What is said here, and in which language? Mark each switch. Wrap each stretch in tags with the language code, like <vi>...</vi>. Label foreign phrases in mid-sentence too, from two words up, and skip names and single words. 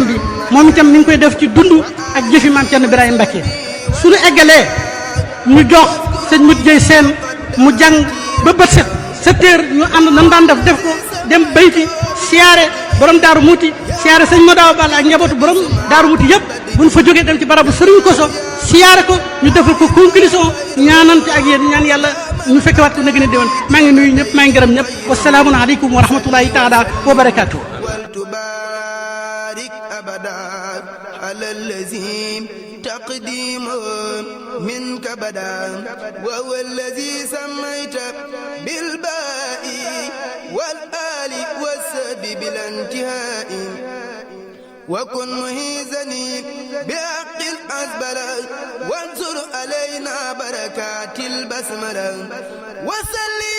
<wo>bi moom itam mi ngi koy def ci dund ak jëfi maam Thierno Birahim Mbacké suñu eggalee ñu jox sëñ Mut Jëy Seen mu jàng ba bët set 7 heures ñu ànd nan daan def ko dem bayti siyaare borom Daaru Muti siyaare sëñ Modaw Balla ak njabootu borom Daaru Muti yëpp buñ fa jógee dem ci barabu Serigne Koso siyaare ko ñu defal ko conclusion ñaanante ak yéen ñaan yàlla ñu fekkewaat ko nag ne déwén maa ngi nuyu ñëpp maa ngi gërëm ñëpp</wo> <ar>والسلام عليكم ورحمة الله تعالى وبركاته. على الذي تقديم منك بدا وهو الذي سميت بالباء والآل والسب بلا انتهاء وكن مهيزني بحق الأزبر وانصر علينا بركات البسملة وسلم</ar>